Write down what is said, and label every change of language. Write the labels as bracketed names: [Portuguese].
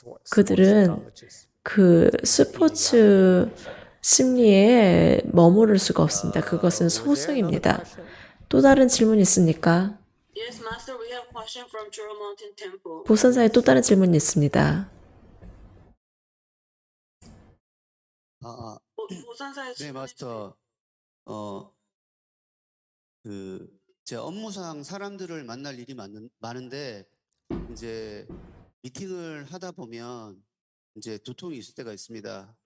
[Korean] 그들은 그 스포츠 심리에 머무를 수가 없습니다. 그것은 소승입니다. 또 다른 질문 있습니까? [English] Yes, Master, we have question from Churro Mountain Temple. [Korean] 보선사에 또 다른 질문이 있습니다. 보산사의 네, 마스터. 제 업무상 사람들을 만날 일이 많은데 이제 미팅을 하다 보면 이제 두통이 있을 때가 있습니다.